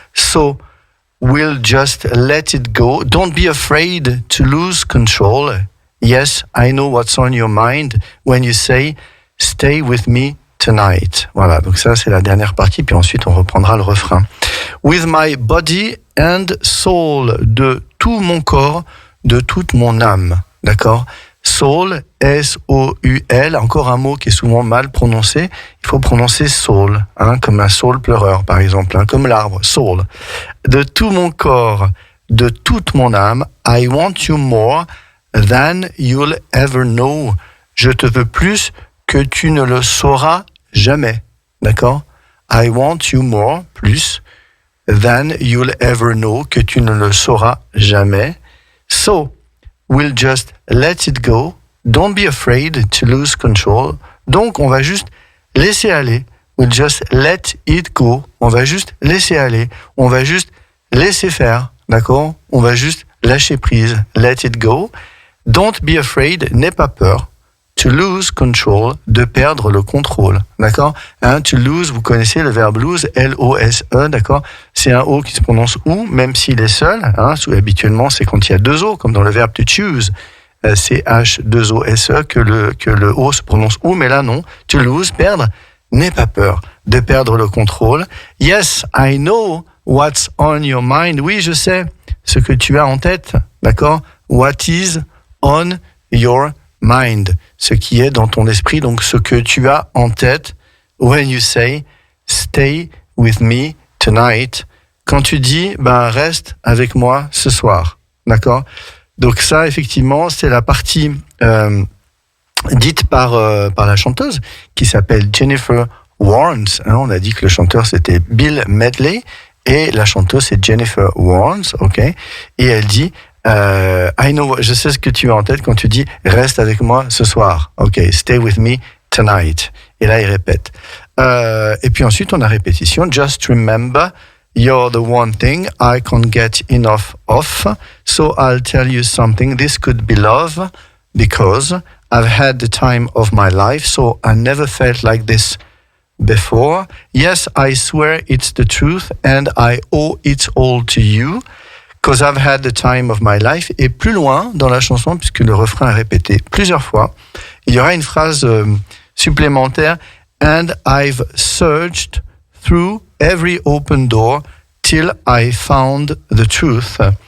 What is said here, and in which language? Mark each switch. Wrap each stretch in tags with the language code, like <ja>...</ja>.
<en>So we'll just let it go. Don't be afraid to lose control. Yes, I know what's on your mind when you say, stay with me tonight.</en> <fr>Voilà, donc ça c'est la dernière partie, puis ensuite on reprendra le refrain.</fr> <en>With my body and soul,</en> <fr>de tout mon corps, de toute mon âme. D'accord ? Soul, S-O-U-L, encore un mot qui est souvent mal prononcé. Il faut prononcer soul, hein, comme un saule pleureur par exemple, hein, comme l'arbre, soul. De tout mon corps, de toute mon âme,</fr> <en>I want you more than you'll ever know.</en> <fr>Je te veux plus que tu ne le sauras jamais. D'accord ?</fr> <en>I want you more, plus, than you'll ever know,</en> <fr>que tu ne le sauras jamais.</fr> <en>So, we'll just let it go. Don't be afraid to lose control.</en> <fr>Donc, on va juste laisser aller.</fr> <en>We'll just let it go.</en> <fr>On va juste laisser aller. On va juste laisser faire. D'accord ? On va juste lâcher prise.</fr> <en>Let it go. Don't be afraid.</en> <fr>N'aie pas peur.</fr> <en>To lose control.</en> <fr>De perdre le contrôle. D'accord ? Hein, to lose, vous connaissez le verbe lose. L-O-S-E. D'accord ? C'est un O qui se prononce OU, même s'il est seul. Hein, habituellement, c'est quand il y a deux O, comme dans le verbe to choose. C-H-2-O-S-E, que le O se prononce OU, mais là non. To lose, perdre. N'aie pas peur de perdre le contrôle.</fr> <en>Yes, I know what's on your mind.</en> <fr>Oui, je sais ce que tu as en tête. D'accord ?</fr> <en>What is on your mind,</en> <fr>ce qui est dans ton esprit, donc ce que tu as en tête.</fr> <en>When you say, stay with me tonight,</en> <fr>quand tu dis, reste avec moi ce soir, d'accord ? Donc ça, effectivement, c'est la partie dite par la chanteuse, qui s'appelle Jennifer Warnes. Hein, on a dit que le chanteur, c'était Bill Medley, et la chanteuse, c'est Jennifer Warnes, ok ? Et elle dit,</fr> <en>I know,</en> <fr>je sais ce que tu as en tête quand tu dis reste avec moi ce soir.</fr> <en>Ok, stay with me tonight.</en> <fr>Et là, il répète. Et puis ensuite, on a répétition.</fr> <en>Just remember, you're the one thing I can't get enough of. So I'll tell you something. This could be love because I've had the time of my life. So I never felt like this before. Yes, I swear it's the truth and I owe it all to you. Because I've had the time of my life.</en> <fr>Et plus loin dans la chanson, puisque le refrain est répété plusieurs fois, il y aura une phrase supplémentaire.</fr> <en>And I've searched through every open door till I found the truth.</en>